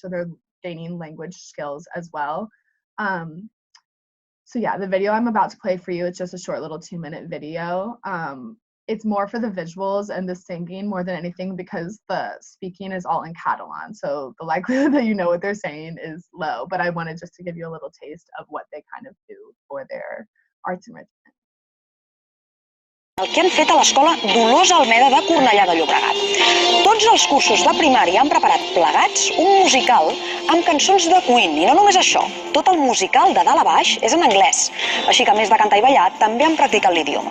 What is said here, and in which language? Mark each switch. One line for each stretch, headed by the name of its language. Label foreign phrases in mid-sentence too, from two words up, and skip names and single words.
English: So they're gaining language skills as well. So yeah, the video I'm about to play for you, it's just a short little 2-minute video. It's more for the visuals and the singing more than anything, because the speaking is all in Catalan. So the likelihood that you know what they're saying is low, but I wanted just to give you a little taste of what they kind of do for their arts enrichment.
Catalan: El que han fet a l'Escola Dolors Almeda de Cornellà de Llobregat. Tots els cursos de primària han preparat plegats un musical amb cançons de Queen, i no només això, tot el musical de dalt a baix és en anglès, així que a més de cantar i ballar també han practicat l'idioma.